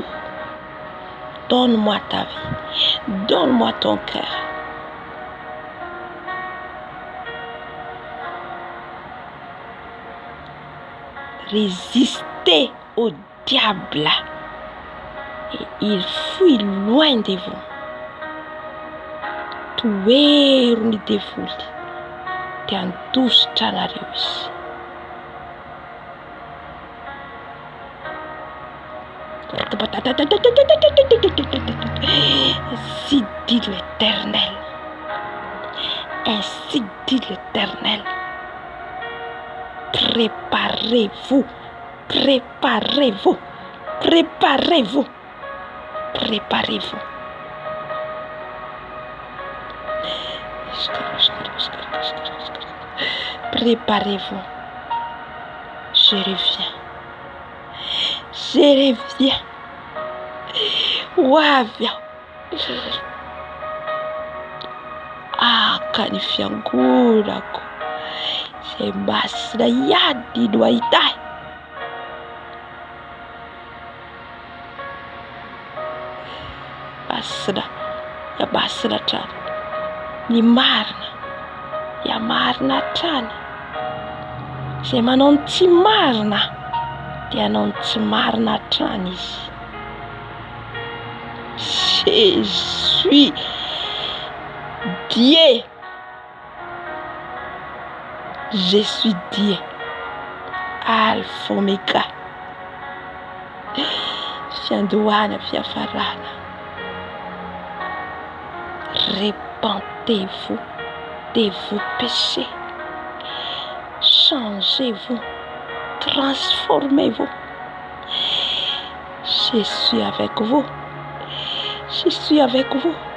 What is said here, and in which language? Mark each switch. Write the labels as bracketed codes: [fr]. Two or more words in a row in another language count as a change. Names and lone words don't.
[fr] Donne-moi ta vie. Donne-moi ton cœur. Résistez au diable et il fuit loin de vous. [mg] Toerony devoly dia handositra anareo izy. [fr] Ainsi dit l'Éternel. Ainsi dit l'Éternel. Préparez-vous. Préparez-vous. Préparez-vous. Préparez-vous. Préparez-vous. Je reviens. Je reviens. Wavya. Kanifiangurako. [mg] Izay masina iady no ahitay. Masina hatrany. Ny marina. Marina hatrany. Zay manao ny tsy marina dia hanao ny tsy marina hatrany izy. [fr] Je suis Dieu. Je suis Dieu. [mg] Alpha Omega. Fiandohana, fiafarana. [fr] Repentez-vous de vos péchés. Changez-vous. Transformez-vous. Je suis avec vous. Je suis avec vous.